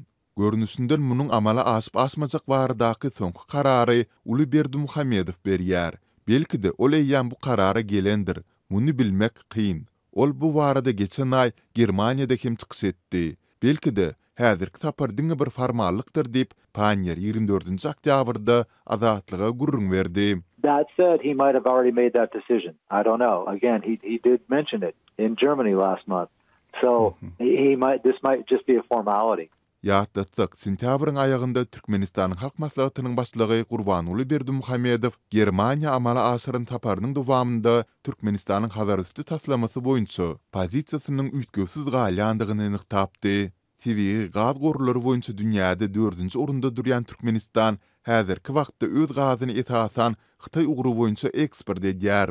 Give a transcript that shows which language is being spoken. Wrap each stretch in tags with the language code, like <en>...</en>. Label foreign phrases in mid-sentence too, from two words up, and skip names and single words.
<tk>Görnüşinden munyň amala aşyp aşmajak baradaky soňky karary Uly Berdimuhammedow berýär. Belki-de ol eýýän bu karara gelendir. Muny bilmek kyn. Ol bu barada geçen ay Germaniýada hem çykyş etdi. Belki-de häzirki tapar diňe bir formallykdyr diýip Panyer 24-nji oktýabrda azatlyga gurrun berdi.</tk> <en>That said, he might have already made that decision. I don't know. Again, he did mention it in Germany last month. So this might just be a formality.</en> <tk>Ýatlatsak, sentýabryň aýagynda Türkmenistanyň halk maslahatynyň başlygy Gurbanuly Berdimuhammedow Germaniýa amala aşyryň taparynyň dowamında Türkmenistanyň Hazar üstü taslamasy boýunça pozisiýasynyň üýtgesiz galýandygyny anyktapdy. TV gaz gorulary boýunça dünýäde 4-nji orunda durýan Türkmenistan häzirki wagtda öz gazyny esasan Hytaý ugru boýunça eksport edýär.</tk>